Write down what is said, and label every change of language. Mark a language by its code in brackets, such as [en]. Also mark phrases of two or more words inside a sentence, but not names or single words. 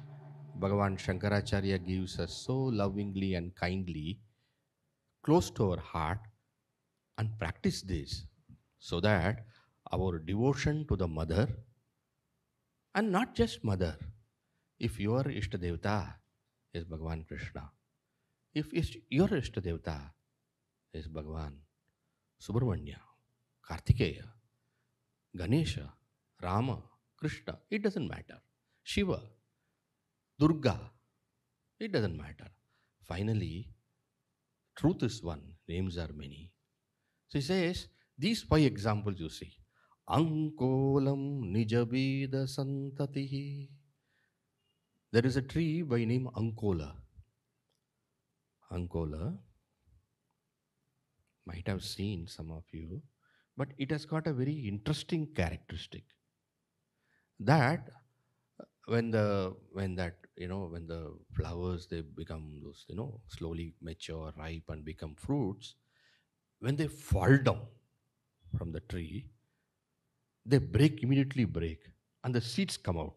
[en] Bhagavan Shankaracharya gives us so lovingly and kindly close to our heart and practice this so that our devotion to the mother, and not just mother, if your Ishtadevata is Bhagavan Krishna, if your Ishtadevata is Bhagavan Subramanya, Kartikeya, Ganesha, Rama, Krishna, it doesn't matter. Shiva, Durga, it doesn't matter. Finally, truth is one, names are many. So he says, these 5 examples you see. [sa] Ankolam nijabida santatihi. [en] There is a tree by name Ankola. Ankola, might have seen some of you, but it has got a very interesting characteristic. That when the flowers they become those slowly mature, ripe, and become fruits, when they fall down from the tree, they immediately break, and the seeds come out.